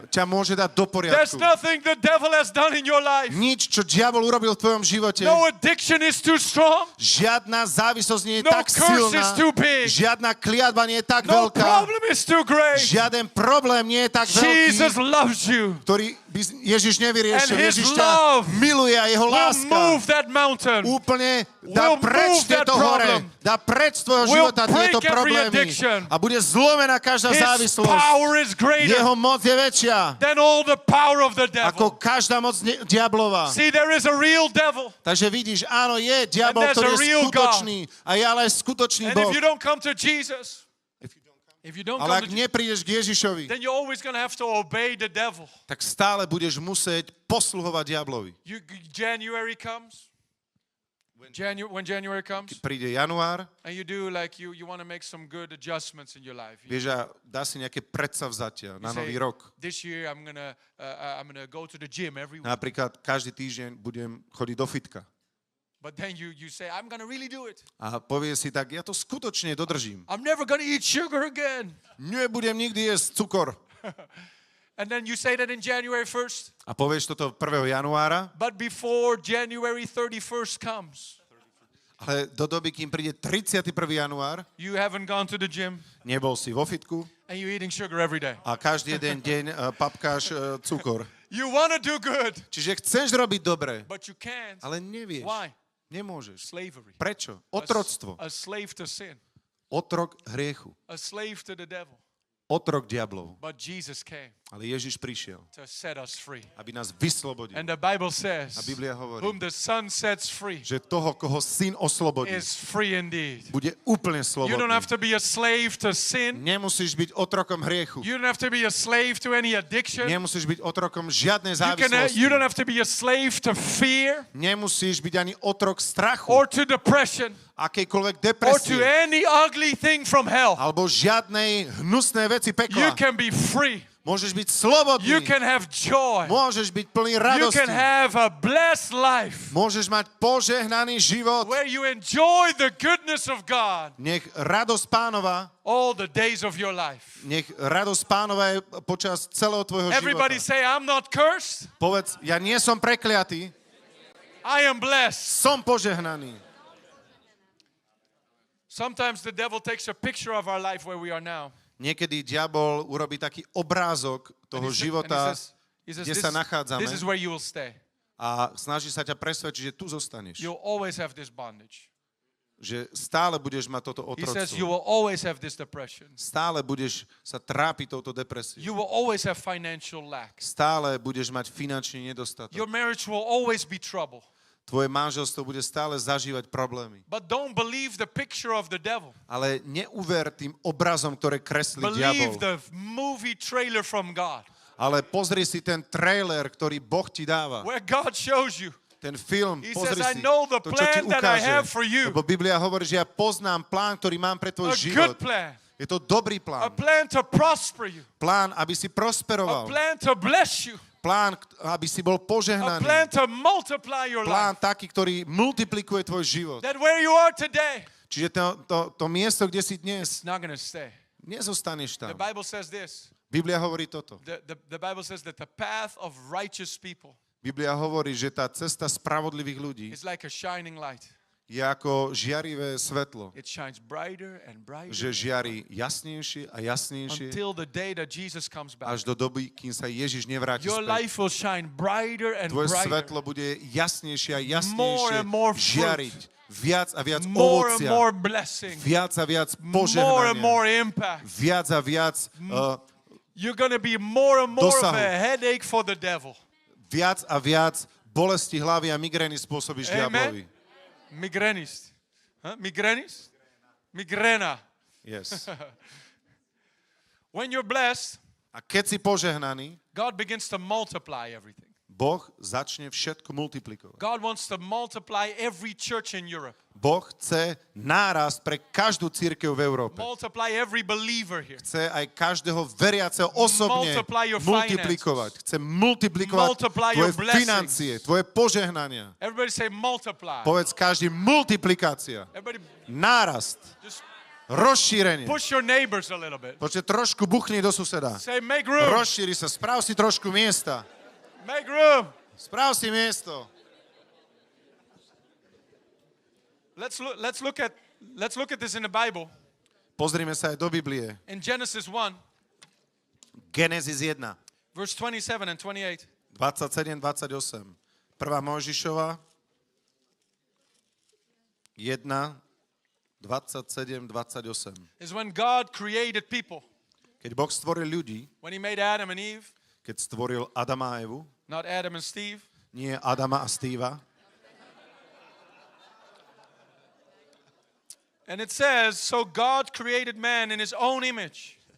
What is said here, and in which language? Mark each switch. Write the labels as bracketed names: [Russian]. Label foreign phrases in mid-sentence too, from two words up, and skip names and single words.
[Slovak] ťa môže dať do [English] There's [Slovak] poriadku. [English] nothing the devil has done in your life. [Slovak] Nič, čo diabol urobil v tvojom živote, [English] No addiction is too strong. [Slovak] žiadna závislosť nie je [English] No [Slovak] tak [English] curse [Slovak] silná, [English] is too big. [Slovak] žiadna kliatba nie je tak [English] No [Slovak] veľká, [English] problem is too great. [Slovak] žiaden problém nie je tak [English] Jesus [Slovak] veľký, [English] loves you. [Slovak] ktorý by Ježiš nevyriešil. [English] And his [Slovak] Ježiš ťa [English] love [Slovak] miluje a jeho [English] Will [Slovak] láska [English] move that mountain. [Slovak] úplne dá [English] will [Slovak] preč [English] move that [Slovak] tieto hore, [English] problem. [Slovak] dá preč z tvojho [English] Will [Slovak] života [English] break [Slovak] tieto [English] every [Slovak] problémy [English] addiction. [Slovak] a bude zlomená každá [English] His [Slovak] závislosť. [English] power is greater [Slovak] Jeho moc je väčšia [English] than all the power of the [Slovak] ako [English] devil. [Slovak] každá moc diablova. [English] See, there is a real devil. [Slovak] Takže vidíš, áno, je diabol, [English] And there's [Slovak] ktorý a je [English] real [Slovak] skutočný a je ale aj skutočný [English] And [Slovak] Boh. [English] if you don't come to Jesus, if you don't [Slovak] Ale [English] come [Slovak] ak [English] to Jesus, [Slovak] neprídeš k Ježišovi, [English] then you're always going to have to obey the devil. [Slovak] tak stále budeš musieť posluhovať diablovi. [English] January comes. When January comes, [Slovak] Príde január, [English] and you do like you want to make some good adjustments in your life. [Slovak] vieš, a dá si nejaké predsavzatia na [English] You say, [Slovak] nový rok. [English] This year I'm gonna go to the gym every week. [Slovak] Napríklad každý týždeň budem chodiť do fitka. [English] But then you say I'm gonna really do it. [Slovak] A povie si tak, ja to skutočne dodržím. [English] I'm never gonna eat sugar again. [Slovak] Nebudem nikdy jesť cukor. [English] And then you say that in January 1st. [Slovak] A povieš toto 1. januára, [English] But before January 31st comes, [Slovak] ale do doby, kým príde 31. január, [English] you haven't gone to the gym [Slovak] nebol si vo fitku [English] and you're eating sugar every day. [Slovak] a každý jeden deň papkáš cukor. [English] You want to do good, [Slovak] Čiže chceš robiť dobre, [English] but you can't. [Slovak] ale nevieš. [English] Why? [Slovak] Nemôžeš. [English] Slavery. [Slovak] Prečo? Otroctvo. [English] A slave to sin. [Slovak] Otrok hriechu. [English] A slave to the devil. [Slovak] Otrok diablov. [English] But Jesus came [Slovak] Ale Ježiš prišiel, [English] to set us free. [Slovak] aby nás vyslobodil. [English] And the Bible says, [Slovak] A Biblia hovorí, [English] whom the Son sets free [Slovak] že toho, koho syn oslobodí, [English] is free indeed. [Slovak] bude úplne [English] You don't [Slovak] slobodný. [English] have to be a slave to sin. [Slovak] Nemusíš byť otrokom hriechu. [English] You don't have to be a slave to any addiction. [Slovak] Nemusíš byť otrokom žiadnej [English] You [Slovak] závislosti. [English] don't have to be a slave to fear [Slovak] Nemusíš byť ani otrok strachu, [English] or to depression [Slovak] akejkoľvek [English] or to [Slovak] depresie, [English] any ugly thing from hell. [Slovak] alebo žiadnej hnusnej veci [English] You [Slovak] pekla. [English] can be free. [Slovak] Môžeš byť slobodný. [English] You can have joy. [Slovak] Môžeš byť plný [English] You [Slovak] radosti. [English] can have a blessed life [Slovak] Môžeš mať požehnaný život. [English] where you enjoy the goodness of God [Slovak] Nech radosť Pánova, [English] all the days of your life. [Slovak] nech radosť Pánova je počas celého tvojho [English] Everybody [Slovak] života. [English] say, I'm not cursed. [Slovak] Povedz, ja nie som prekliatý, [English] I am blessed. [Slovak] som požehnaný. [English] Sometimes the devil takes a picture of our life where we are now. [Slovak] Niekedy diabol urobí taký obrázok toho [English] And [Slovak] života, [English] he says, [Slovak] kde sa nachádzame [English] this is where you will stay. [Slovak] a snaží sa ťa presvedčiť, že tu zostaneš. [English] You'll always have this bondage. [Slovak] Že stále budeš mať toto [English] He says you [Slovak] otroctvo. [English] will always have this depression. [Slovak] Stále budeš sa trápiť touto depresiou. [English] You will always have financial lack. [Slovak] Stále budeš mať finančný nedostatok. [English] Your marriage will always be trouble. [Slovak] Tvoje manželstvo bude stále zažívať problémy. [English] But don't believe the picture of the devil. [Slovak] Ale neuver tým obrazom, ktoré kreslí [English] Believe [Slovak] diabol. [English] the movie trailer from God, [Slovak] Ale pozri si ten trailer, ktorý Boh ti dáva. [English] where God shows you. [Slovak] Ten film, [English] He [Slovak] pozri [English] says, I [Slovak] si [English] know the [Slovak] to, čo ti [English] plan that I [Slovak] ukáže. [English] have for you. [Slovak] Lebo Biblia hovorí, že ja poznám plán, ktorý mám pre tvoj [English] A [Slovak] život. [English] good plan. [Slovak] Je to dobrý [English] A [Slovak] plán. [English] plan to prosper you. [Slovak] Plán, aby si [English] A [Slovak] prosperoval. [English] plan to bless you. [Slovak] Plán, aby si bol [English] A [Slovak] požehnaný. [English] plan to multiply your [Slovak] Plán [English] life. [Slovak] taký, ktorý multiplikuje tvoj život. [English] That where you are today, [Slovak] Čiže to miesto, kde si dnes, [English] it's not going to stay. [Slovak] nezostaneš [English] The [Slovak] tam. [English] Bible says this. [Slovak] Biblia hovorí toto. [English] The Bible says that the path of righteous people [Slovak] Biblia hovorí, že tá cesta spravodlivých ľudí [English] is like a shining light. [Slovak] je ako žiarivé svetlo. [English] It shines brighter and brighter [Slovak] Že žiari jasnejšie a jasnejšie [English] until the day that Jesus comes back. [Slovak] až do doby, kým sa Ježiš nevráti [English] Your [Slovak] späť. [English] life will shine brighter and [Slovak] Tvoje [English] brighter. [Slovak] svetlo bude jasnejšie a [English] More [Slovak] jasnejšie [English] and more fruit. [Slovak] žiariť. Viac a viac [English] More and [Slovak] ovocia. [English] more blessing. [Slovak] Viac a viac [English] More and [Slovak] požehnania. [English] more impact. [Slovak] Viac a viac [English] You're going to be more and more of [Slovak] Dosahu. [English] a headache for the devil. [Slovak] viac a viac bolesti hlavy a migrény spôsobíš [English] Amen. [Slovak] diablovi. Migrenist. Huh? Migrenist? Migrena. [English] Yes. When you're blessed, [Slovak] A keď si požehnaný, [English] God begins to multiply everything. [Slovak] Boh začne všetko multiplikovať. [English] God wants to multiply every church in Europe. [Slovak] Boh chce nárast pre každú cirkev v Európe. [English] Multiply every believer here. [Slovak] Chce aj každého veriaceho osobne [English] Multiply your [Slovak] multiplikovať. Chce multiplikovať [English] Multiply [Slovak] tvoje [English] your blessings. [Slovak] financie, tvoje požehnania. [English] Everybody say multiply. [Slovak] Povedz každý multiplikácia. [English] Everybody [Slovak] Nárast. [English] just [Slovak] Rozšírenie. [English] Push your neighbors a little bit. [Slovak] Počkej, trošku buchni do suseda. [English] Say, make room. [Slovak] Rozšíri sa, správ si trošku miesta. [English] Make room. [Slovak] Správ si miesto. [English] Let's look at this in the Bible. [Slovak] Pozrime sa aj do Biblie. [English] In Genesis 1, [Slovak] Genesis 1, [English] verse 27 and 28. [Slovak] 27, 28. Prvá Mojžišova 1, 27, 28. [English] Is when God created people. [Slovak] Keď Boh stvoril ľudí, [English] When he made Adam and Eve, [Slovak] keď stvoril Adama a Evu, [English] not Adam and Steve. [Slovak] nie Adama a Steva, [English] And it says, so God created man in his own image.